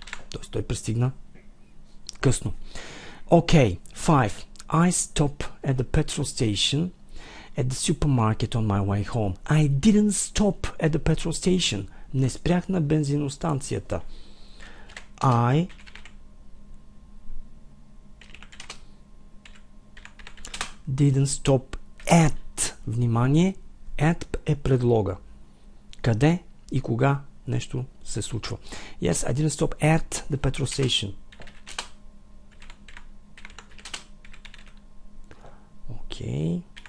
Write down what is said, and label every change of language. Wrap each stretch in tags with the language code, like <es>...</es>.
<bg>Тоест той пристигна късно.</bg> <en>Okay, 5. I stop at the petrol station at the supermarket on my way home. I didn't stop at the petrol station.</en> <bg>Не спрях на бензиностанцията.</bg> <en>I didn't stop at.</en> <bg>Внимание, at е предлога. Къде и кога нещо се случва.</bg> <en>Yes, I didn't stop at the petrol station. Okay.</en>